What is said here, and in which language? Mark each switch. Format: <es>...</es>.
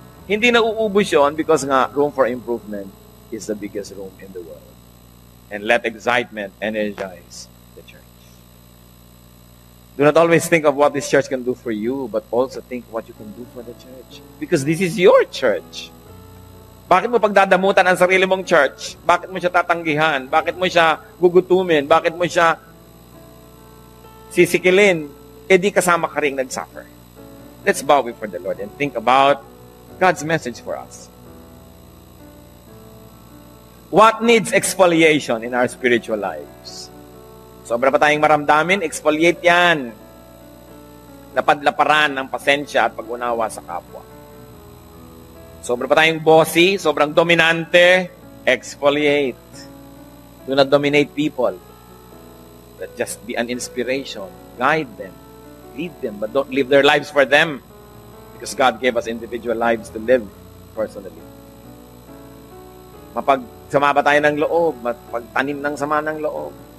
<tl>Hindi na uubos yun</tl> <en>because nga room for improvement is the biggest room in the world. And let excitement energize the church. Do not always think of what this church can do for you, but also think what you can do for the church. Because this is your church.</en> <tl>Bakit mo pagdadamutan ang sarili mong church? Bakit mo siya tatanggihan? Bakit mo siya gugutumin? Bakit mo siya sisikilin? Eh di kasama ka rin nag-suffer.</tl> <en>Let's bow before the Lord and think about God's message for us. What needs exfoliation in our spiritual lives?</en> <tl>Sobra pa tayong maramdamin, exfoliate yan. Lapadlaparan ng pasensya at pag-unawa sa kapwa. Sobra pa tayong bossy, sobrang dominante, exfoliate.</tl> <en>Do not dominate people. But just be an inspiration. Guide them. Lead them. But don't live their lives for them. Because God gave us individual lives to live personally.</en> <tl>Mapagsama ba tayo ng loob? Mapagtanim ng sama ng loob?</tl>